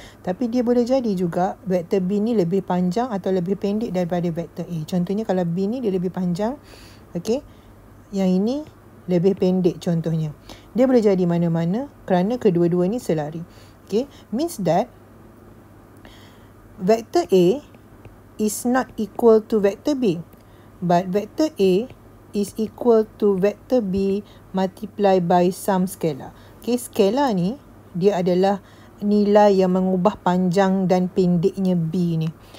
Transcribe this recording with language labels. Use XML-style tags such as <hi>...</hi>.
<ms>Tapi dia boleh jadi juga vektor B ni lebih panjang atau lebih pendek daripada vektor A. Contohnya kalau B ni dia lebih panjang, okay, yang ini lebih pendek contohnya. Dia boleh jadi mana-mana kerana kedua-dua ni selari.</ms> <en>Okay, means that vector A is not equal to vector B, but vector A is equal to vector B multiply by some scalar.</en> <ms>Okay, scalar ni dia adalah nilai yang mengubah panjang dan pendeknya B ni.</ms>